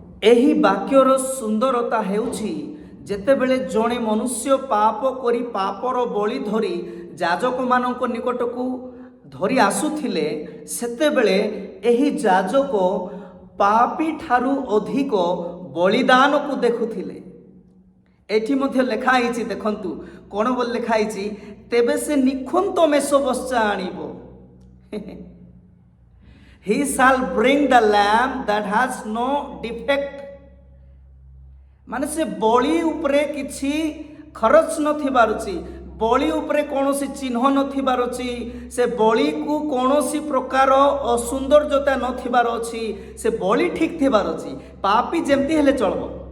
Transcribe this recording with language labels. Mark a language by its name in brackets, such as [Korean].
[Odia] ଏହି ବାକ୍ୟର ସୁନ୍ଦରତା ହେଉଛି, ଯେତେବେଳେ ଜଣେ ମନୁଷ୍ୟ ପାପ କରି ପାପର ବଳି ଧରି ଯାଜକମାନଙ୍କ ନିକଟକୁ ଧରି ଆସୁଥିଲେ, ସେତେବେଳେ ଏହି ଯାଜକ ପାପୀ ଠାରୁ ଅଧିକ ବଳିଦାନକୁ ଦେଖୁଥିଲେ। ଏଠି ମଧ୍ୟ ଲେଖା ହେଇଛି, ଦେଖନ୍ତୁ କ'ଣ ବୋଲି ଲେଖା ହେଇଛି, ତେବେ ସେ ନିଖୁନ୍ତ ମେଷବତ୍ସା ଆଣିବ। [English] He shall bring the lamb that has no defect। [Odia] ମାନେ ସେ ବଳି ଉପରେ କିଛି ଖରଚ ନଥିବାର ଅଛି, ବଳି ଉପରେ କୌଣସି ଚିହ୍ନ ନଥିବାର ଅଛି, ସେ ବଳିକୁ କୌଣସି ପ୍ରକାର ଅସୌନ୍ଦର୍ଯ୍ୟତା ନଥିବାର ଅଛି, ସେ ବଳି ଠିକ୍ ଥିବାର ଅଛି। ପାପୀ ଯେମିତି ହେଲେ ଚଳିବ।